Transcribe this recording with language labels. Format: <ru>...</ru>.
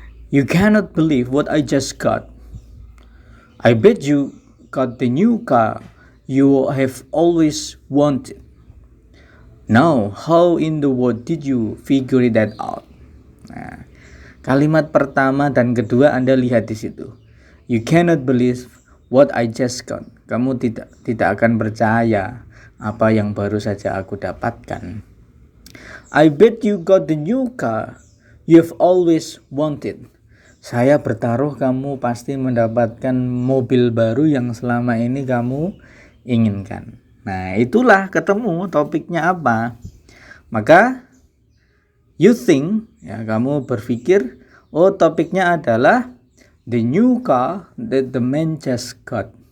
<en>You cannot believe what I just got. I bet you got the new car you have always wanted. Now, how in the world did you figure that out? Nah,</en> <id>Kalimat pertama dan kedua Anda lihat di situ.</id> <en>You cannot believe what I just got.</en> <id>Kamu tidak akan percaya apa yang baru saja aku dapatkan.</id> <en>I bet you got the new car you've always wanted.</en> <id>Saya bertaruh kamu pasti mendapatkan mobil baru yang selama ini kamu inginkan. Nah, itulah ketemu topiknya apa.</id> <en>Maka you think,</en> <id>ya, kamu berpikir, oh topiknya adalah</id> <en>the new car that the man just got.</en>